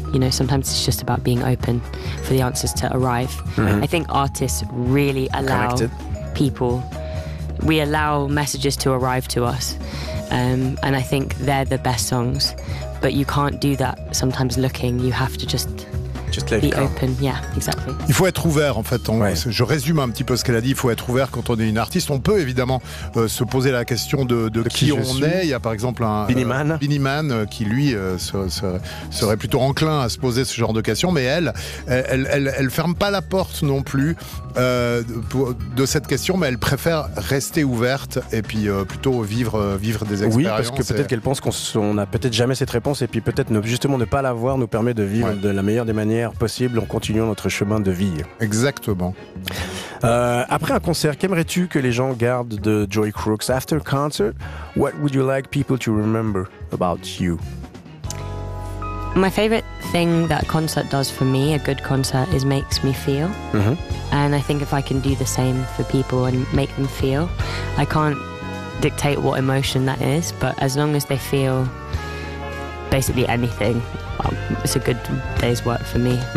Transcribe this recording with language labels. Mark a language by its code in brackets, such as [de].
[en] You know, sometimes it's just about being open for the answers to arrive. I think artists really allow people, we allow messages to arrive to us, and I think they're the best songs, but you can't do that sometimes looking. You have to just let be open. Yeah, exactly. [fr] Il faut être ouvert, en fait. Je résume un petit peu ce qu'elle a dit. Il faut être ouvert quand on est une artiste. On peut évidemment se poser la question de qui on est. Il y a par exemple un Beanie Man qui lui serait plutôt enclin à se poser ce genre de questions. Mais elle ferme pas la porte non plus de cette question. Mais elle préfère rester ouverte et puis plutôt vivre des expériences. Oui, parce que peut-être qu'elle pense qu'on n'a peut-être jamais cette réponse, et puis peut-être justement ne pas l'avoir nous permet de vivre de la meilleure des manières possibles en continuant notre chemin de vie. Exactement. Après un concert, qu'aimerais-tu que les gens gardent de Joy Crooks? [en] After a concert, what would you like people to remember about you? My favorite thing that a concert does for me, a good concert, is makes me feel. And I think if I can do the same for people and make them feel, I can't dictate what emotion that is, but as long as they feel basically anything, it's a good day's work for me.